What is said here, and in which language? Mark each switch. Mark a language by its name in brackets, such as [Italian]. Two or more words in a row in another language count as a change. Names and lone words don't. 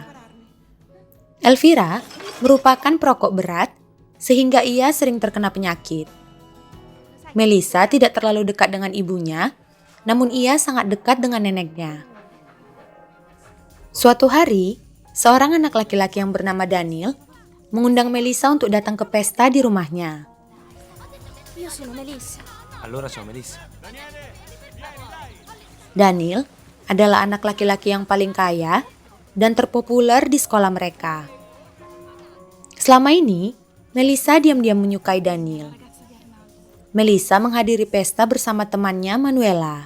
[Indonesian] Elvira merupakan perokok berat sehingga ia sering terkena penyakit. Melissa tidak terlalu dekat dengan ibunya, namun ia sangat dekat dengan neneknya. Suatu hari, seorang anak laki-laki yang bernama Daniel mengundang Melissa untuk datang ke pesta di rumahnya. [Italian] Io sono Melissa. Allora sono Melissa. [Indonesian] Daniel adalah anak laki-laki yang paling kaya dan terpopuler di sekolah mereka. Selama ini, Melissa diam-diam menyukai Daniel. Melissa menghadiri pesta bersama temannya Manuela.